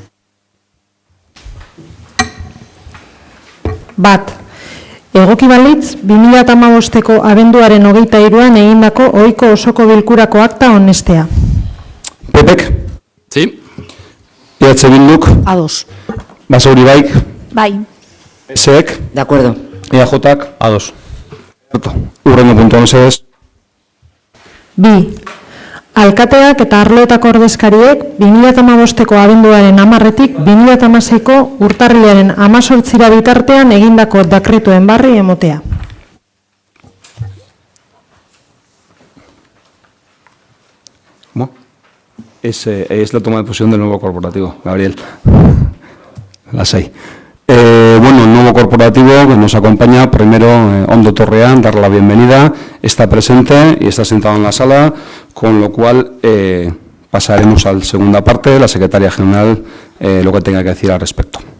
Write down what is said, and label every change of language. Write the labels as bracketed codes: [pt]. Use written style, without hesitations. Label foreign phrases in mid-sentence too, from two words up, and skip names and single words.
[eu] Bat. Egoki balitz, 2015ko abenduaren 23an egindako ohiko osoko bilkurako akta onestea. Pepek? [es] Sí. [eu] EH Bilduk? Ados. Basauri baik? Bai. PSek? [es] De acuerdo. [eu] EAJak? Ados. Urrengo puntua mesedez. Bi. Alkateak eta arloetako ordezkariek 2015ko abenduaren 10etik 2016ko urtarrilaren 18 bitartean egindako dekretuen barri emotea. [es] ¿Cómo? Es la toma de posesión del nuevo corporativo, Gabriel. Las 6. Bueno, el nuevo corporativo que nos acompaña, primero Ondo Torreán, darle la bienvenida, está presente y está sentado en la sala, con lo cual pasaremos a la segunda parte, la secretaria general, lo que tenga que decir al respecto.